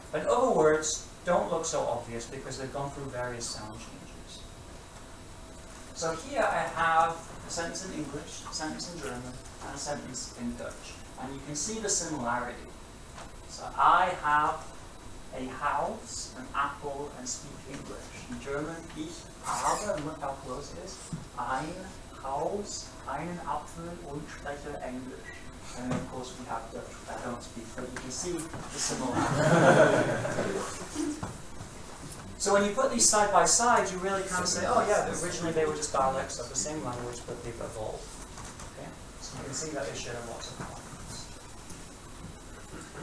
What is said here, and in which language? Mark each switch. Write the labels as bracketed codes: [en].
[en] But other words don't look so obvious because they've gone through various sound changes. So here I have a sentence in English, a sentence in German, and a sentence in Dutch. And you can see the similarity. So I have a house, an apple, and speak English. In German, [de] ich habe, [en] and look how close it is, [de] ein Haus, einen Apfel und spreche English. [en] And then of course we have Dutch, which I don't speak, but you can see the similarity. So when you put these side by side, you really kind of say, oh yeah, originally they were just dialects of the same language, but they've evolved. Okay? So you can see that they share lots of components.